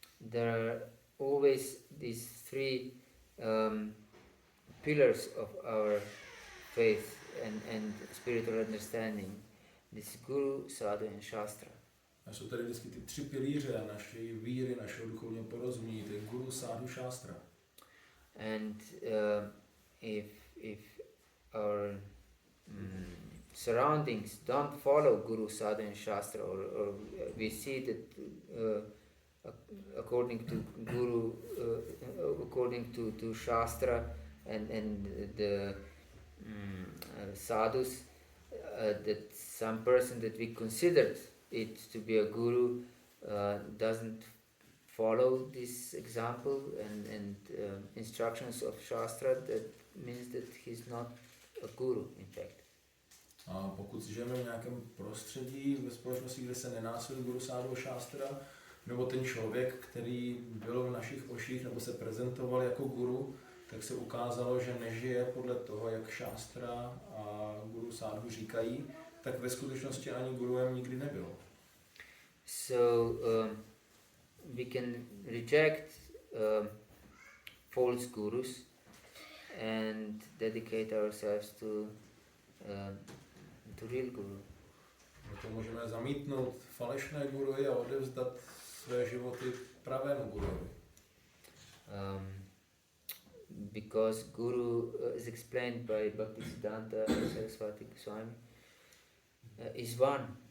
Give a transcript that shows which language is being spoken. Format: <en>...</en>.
<en>There are always these three pillars of our faith and spiritual understanding. This Guru, Sadhu and Shastra.</en> <cs>A jsou tady vždycky ty tři pilíře naší víry, našeho duchovního porozumění, to je Guru, Sadhu, Shastra.</cs> <en>And if our surroundings don't follow Guru, Sadhu and Shastra, or we see that according to Guru, according to Shastra and the sadhus, that some person that we considered it to be a guru doesn't follow this example and instructions of Shastra, that means that he's not a guru, in fact.</en> <cs>A pokud žijeme v nějakém prostředí, ve společnosti, kde se nenásleduje guru sádu šástra, nebo ten člověk, který byl v našich očích nebo se prezentoval jako guru, tak se ukázalo, že nežije podle toho, jak šástra a guru sádu říkají, tak ve skutečnosti ani guruem nikdy nebyl.</cs> <en>So we can reject false gurus and dedicate ourselves to real guru.</en> <cs>To můžeme zamítnout falešné guruji a odevzdat své životy pravému guruji.</cs> <en>Because guru is explained by Bhaktisiddhanta Saraswati Goswami is one.</en>